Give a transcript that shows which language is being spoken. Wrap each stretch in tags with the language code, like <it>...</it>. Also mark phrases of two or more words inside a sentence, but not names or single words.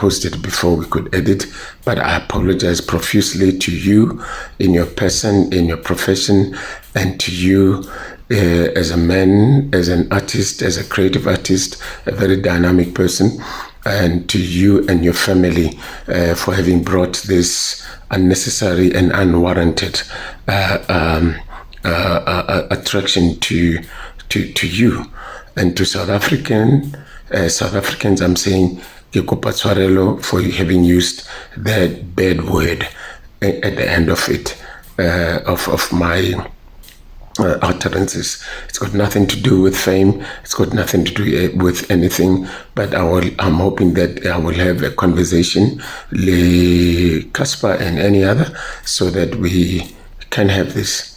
<en>posted before we could edit, but I apologize profusely to you in your person, in your profession, and to you as a man, as an artist, as a creative artist, a very dynamic person, and to you and your family for having brought this unnecessary and unwarranted attraction to you and to South Africans. I'm saying</en> <st>ke kopa tshwarelo</st> <en>for having used that bad word at the end of it, of my utterances. It's got nothing to do with fame. It's got nothing to do with anything. But I'm hoping that I will have a conversation, Le Casper and any other, so that we can have this.</en>